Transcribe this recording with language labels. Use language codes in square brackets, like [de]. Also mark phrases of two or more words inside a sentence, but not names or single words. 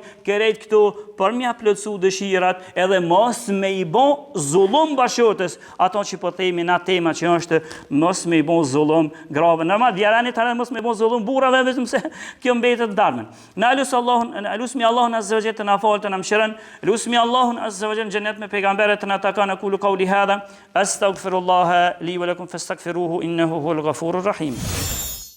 [sq] Kërejt këtu për mja plotësu dëshirat, edhe mos me i bën zullum bashkëshortës, ato që po themi na tema që është mos me i bën zullum grave. Normal djarani tani mos me i bën zullum burrave, vetëm se kjo mbetet darmen. Na lusmi Allahun [ar] عز وجل [sq] të na falë, të na mëshirën. Lusmi Allahun [ar] عز وجل [sq] xhenet me pejgamberët të na takon. [ar] أقول قولي هذا أستغفر الله لي ولكم فاستغفروه إنه هو الغفور الرحيم.